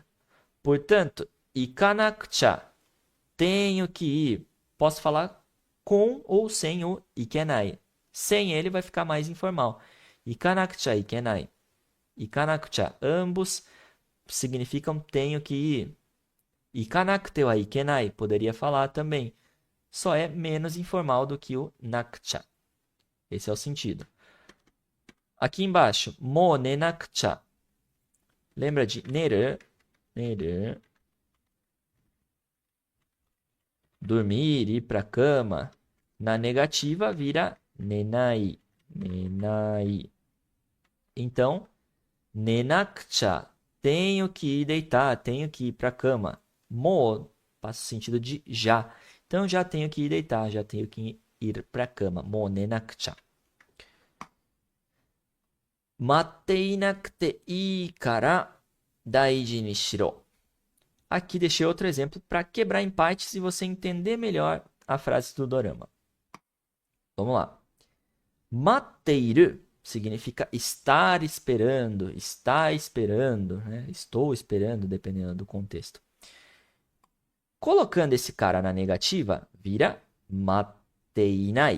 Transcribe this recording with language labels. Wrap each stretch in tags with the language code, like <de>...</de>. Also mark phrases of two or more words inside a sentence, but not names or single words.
<pt>Portanto, ikanakucha, tenho que ir. Posso falar com ou sem o ikenai. Sem ele vai ficar mais informal.</pt> <ja>行かなくちゃいけない.</ja> <pt>Ikanakucha, ambos significam tenho que ir.</pt> <ja>行かなくてはいけない,</ja> <pt>poderia falar também. Só é menos informal do que o nakucha. Esse é o sentido. Aqui embaixo,</pt> <ja>もう寝なくちゃ.</ja> <pt>Lembra de neru? Neru. Dormir, ir para a cama. Na negativa vira nenai. Nenai. Então, nenakucha. Tenho que ir deitar, tenho que ir para a cama. Mo passa o sentido de já. Então, já tenho que ir deitar, já tenho que ir para a cama.</pt> <ja>もう寝なくちゃ. 待っていなくていいから大事にしろ.</ja> <pt>Aqui deixei outro exemplo para quebrar em partes e você entender melhor a frase do dorama. Vamos lá. Matteiru significa estar esperando, está esperando, né? Estou esperando, dependendo do contexto. Colocando esse cara na negativa, vira matteinai.</pt>